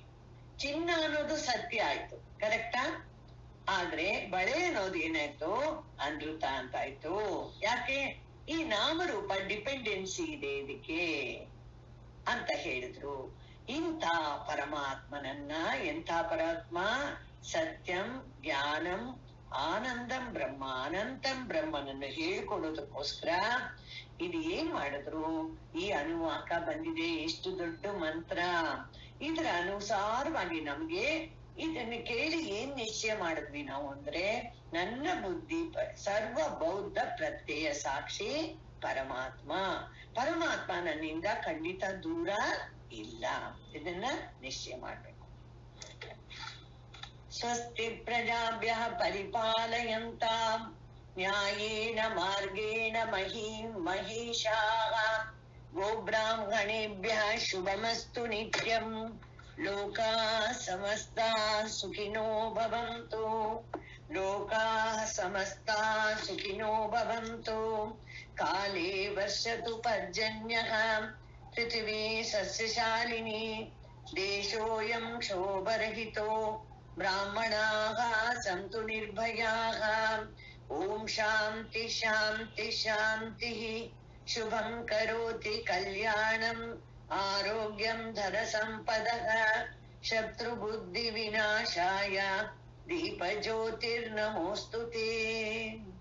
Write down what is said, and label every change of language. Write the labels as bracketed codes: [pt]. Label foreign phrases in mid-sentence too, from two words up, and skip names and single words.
[kn] ಚಿನ್ನ ಅನ್ನೋದು ಸತ್ಯ ಆಯ್ತು, ಕರೆಕ್ಟಾ? ಆದ್ರೆ ಬಳೆ ಅನ್ನೋದು ಏನಾಯ್ತು, ಅನೃತ ಅಂತ ಆಯ್ತು. ಯಾಕೆ? ಈ ನಾಮರೂಪ ಡಿಪೆಂಡೆನ್ಸಿ ಇದೆ ಇದಕ್ಕೆ ಅಂತ ಹೇಳಿದ್ರು. ಇಂಥ ಪರಮಾತ್ಮನನ್ನ, ಎಂಥ ಪರಮಾತ್ಮ, [sa] ಸತ್ಯಂ ಜ್ಞಾನಂ ಆನಂದಂ ಬ್ರಹ್ಮ, ಅನಂತಂ [kn] ಬ್ರಹ್ಮನನ್ನು ಹೇಳ್ಕೊಡೋದಕ್ಕೋಸ್ಕರ ಇದು ಏನ್ ಮಾಡಿದ್ರು, ಈ ಅನುವಾಕ ಬಂದಿದೆ. ಎಷ್ಟು ದೊಡ್ಡ ಮಂತ್ರ. ಇದ್ರ ಅನುಸಾರವಾಗಿ ನಮ್ಗೆ ಇದನ್ನ ಕೇಳಿ ಏನ್ ನಿಶ್ಚಯ ಮಾಡಿದ್ವಿ ನಾವು ಅಂದ್ರೆ, ನನ್ನ ಬುದ್ಧಿ [sa] ಸರ್ವ ಬೌದ್ಧ ಪ್ರತ್ಯಯ ಸಾಕ್ಷಿ [kn] ಪರಮಾತ್ಮ. ಪರಮಾತ್ಮ ನನ್ನಿಂದ ಖಂಡಿತ ದೂರ ಇಲ್ಲ. ಇದನ್ನ ನಿಶ್ಚಯ ಮಾಡ್ಬೇಕು. [sa] ಸ್ವಸ್ತಿ ಪ್ರಜಾಭ್ಯಃ ಪರಿಪಾಲಯಂತಾಂ ನ್ಯಾಯೇನ ಮಾರ್ಗೇಣ ಮಹೀಂ ಮಹಿಷಾಃ ಗೋಬ್ರಾಹ್ಮಣೇಭ್ಯಃ ಶುಭಮಸ್ತು ನಿತ್ಯಂ. ಲೋಕಾಃ ಸಮಸ್ತಾಃ ಸುಖಿನೋ ಭವಂತು. ಲೋಕಾಃ ಸಮಸ್ತಾಃ ಸುಖಿನೋ ಭವಂತು. ಕಾಲೇ ವರ್ಷತು ಪರ್ಜನ್ಯಃ ಪೃಥಿವೀ ಸಸ್ಯಶಾಲಿನಿ. ದೇಶೋऽಯಂ ಕ್ಷೋಭರಹಿತೋ ಬ್ರಾಹ್ಮಣಾಃ ಸಂತು ನಿರ್ಭಯಾಃ. ಓಂ ಶಾಂತಿ ಶಾಂತಿ ಶಾಂತಿಃ. ಶುಭಂ ಕರೋತಿ ಕಲ್ಯಾಣಂ ಆರೋಗ್ಯಂ ಧನ ಸಂಪದಃ. ಶತ್ರು ಬುದ್ಧಿ ವಿನಾಶಾಯ ದೀಪ ಜ್ಯೋತಿರ್ನಮೋಸ್ತುತೇ.